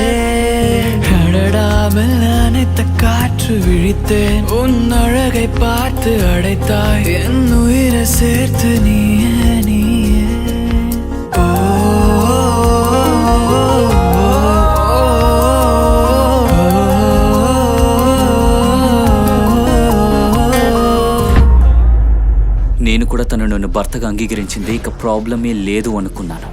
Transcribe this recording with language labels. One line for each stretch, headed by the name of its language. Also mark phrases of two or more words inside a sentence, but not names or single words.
Tamil: அடடாமல் அனைத்த காற்று விழித்தேன், உன் அழகை பார்த்து அடைத்தாய் என் உயிரை சேர்த்து நீயே நீயே.
Telugu: నేను కూడా తను నన్ను భర్తగా అంగీకరించింది, ఇక ప్రాబ్లమే లేదు అనుకున్నాను.